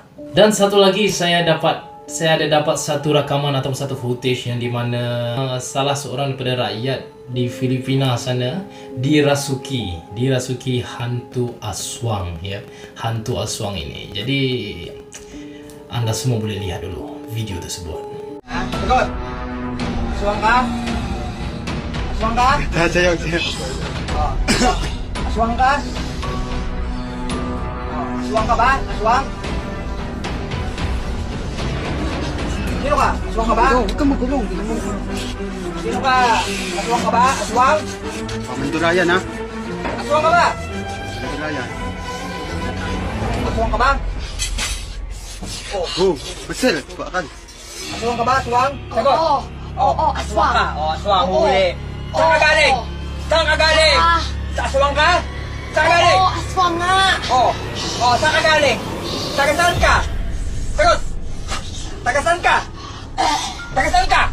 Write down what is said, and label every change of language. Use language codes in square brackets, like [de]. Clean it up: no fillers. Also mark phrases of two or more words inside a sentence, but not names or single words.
[ms] Dan satu lagi, saya ada dapat satu rakaman atau satu footage yang dimana salah seorang daripada rakyat di Filipina sana dirasuki hantu Aswang, ya, hantu Aswang ini. Jadi anda semua boleh lihat dulu video tersebut. [tl] Tegot. Aswang ka? Aswang ka? Sayaw. Oh. Aswang ka? Oh. Aswang ka ba? Aswang? Sino ka? Aswang ka ba? Huwag kang magulong. Sino ka? Aswang ka ba? Aswang? Pamandurayan ha. Aswang ka ba? Pamandurayan. Aswang ka ba? [ms] Oh, betul. Bukan. [tl] Aswang ka ba? Aswang? Sagot. Oo, aswang. ka? Oo, aswang. Oo. Huli. Saan ka galing? Saan ka galing? Ah. Sa aswang ka? Saan ka galing? Oo, aswang nga. Oh, saan ka galing? Taga saan ka? Sagot. Taga saan ka? Taga saan ka?